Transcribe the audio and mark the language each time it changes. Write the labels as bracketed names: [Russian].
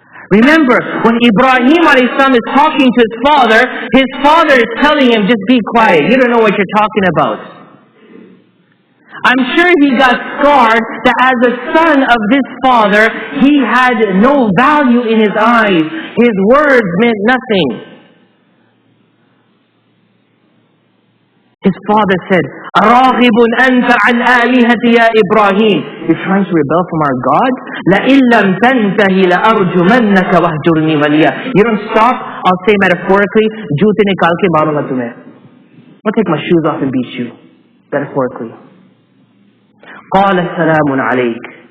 [English] Remember, when Ibrahim a.s. is talking to his father is telling him, just be quiet. You don't know what you're talking about. I'm sure he got scarred that as a son of this father, he had no value in his eyes. His words meant nothing. His father said, [Arabic] أَرَاغِبٌ أَنْتَ عَنْ آلِهَتِ يَا إِبْرَاهِيم. [English] You're trying to rebel from our God? [Arabic] لَإِن لَمْ تَنْتَهِ لَأَرْجُمَنَّكَ وَهْجُرْنِي مَلِيًّا. [English] You don't stop, I'll say metaphorically, [Urdu] joote nikal ke marunga tumhe. [English] I'll take my shoes off and beat you. Metaphorically. [Arabic] قَالَ سَلَامٌ عَلَيْكَ.